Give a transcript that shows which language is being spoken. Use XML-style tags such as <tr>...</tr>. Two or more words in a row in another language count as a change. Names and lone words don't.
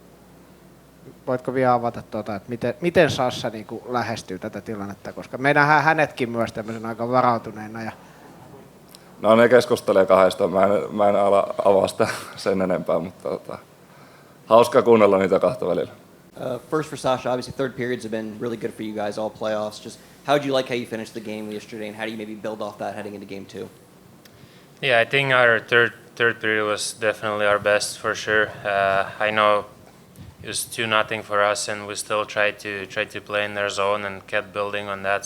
<fi>Voitko vielä avata, että miten Sassa niin kuin lähestyy tätä tilannetta, koska me nähdään hänetkin myös tämmöisen aika varautuneena. Ja no ne keskustelee kahdestaan, mä en ala avaa sitä sen enempää, mutta hauskaa kuunnella niitä kahta välillä.</fi> <en>First for Sasha, obviously third periods have been really good for you guys all playoffs. Just how did you like how you finished the game yesterday, and how do you maybe build off that heading into game 2? Yeah, I think our third period was definitely our best for sure. I know it was 2-0 for us, and we still tried to play in their zone and kept building on that.</en>